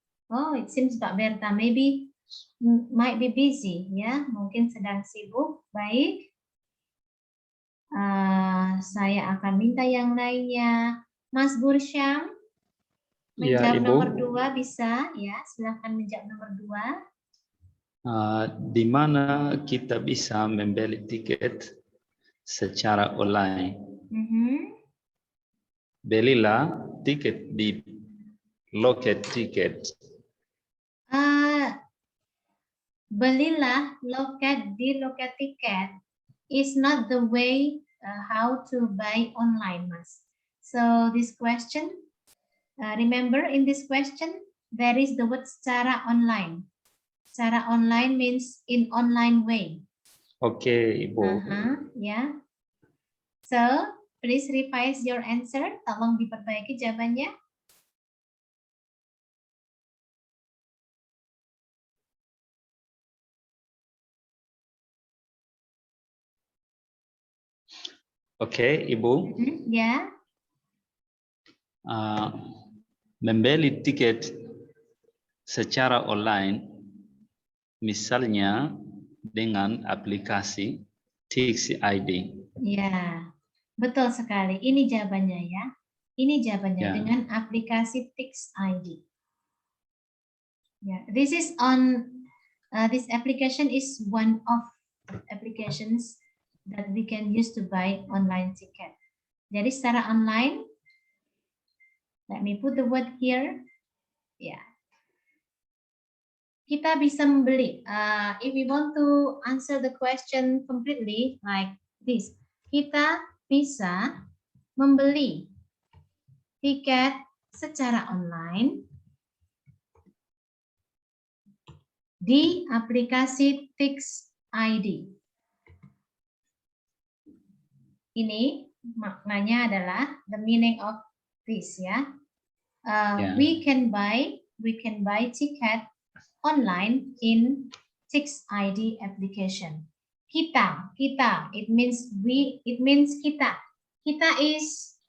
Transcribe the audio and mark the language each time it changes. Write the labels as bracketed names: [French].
[English] Oh, it seems Mbak Berta might be busy, ya. [Indonesian] Mungkin sedang sibuk. Baik. Saya akan minta yang lainnya. Mas Bursyam, menjawab nomor 2 bisa, ya. Silakan menjawab nomor 2. Di mana kita bisa membeli tiket secara online? Belilah tiket di loket tiket. Belilah loket di loket tiket [English] is not the way how to buy online, Mas. So this question, remember in this question there is the word secara online. [Indonesian] Secara online [English] means in online way. [Indonesian] Oke, Ibu. Ya. [English] So, please revise your answer. [Indonesian] Tolong diperbaiki jawabannya. Oke, Ibu. Ya. Membeli tiket secara online, misalnya dengan aplikasi Tix ID. Ya, betul sekali. Ini jawabannya ya. Ini jawabannya dengan aplikasi Tix ID. [English] Ya, this is on this application is one of applications that we can use to buy online ticket. [Indonesian] Jadi secara online, [English] let me put the word here. Ya. [Indonesian] Kita bisa membeli. [English] If we want to answer the question completely like this, [Indonesian] kita bisa membeli tiket secara online di aplikasi Tix ID. Ini maknanya adalah [English] the meaning of this [Indonesian] ya. [English] We can buy ticket online in Tix ID application. Kita, it means we, it means kita. Kita is